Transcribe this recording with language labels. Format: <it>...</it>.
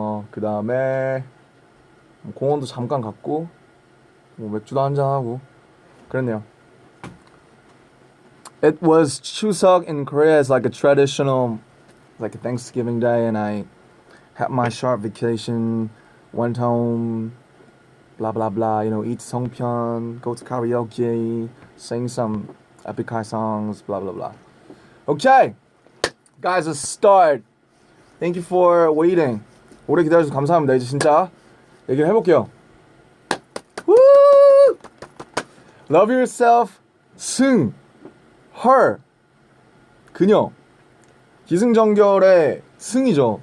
<ko>그 다음에 공원도 잠깐 갔고 맥주도 한잔 하고 그랬네요.</ko> <en>It was Chuseok in Korea. It's like a traditional, like a Thanksgiving day, and I had my short vacation, went home, blah blah blah. You know, eat songpyeon, go to karaoke, sing some epic high songs, blah blah blah. Okay, guys, let's start. Thank you for waiting.</en> <ko>오래 기다려주셔서 감사합니다. 이제 진짜 얘기를 해볼게요.</ko> <en>Woo! Love yourself, 승.</en> <ko>her 그녀 기승전결의 승이죠.</ko>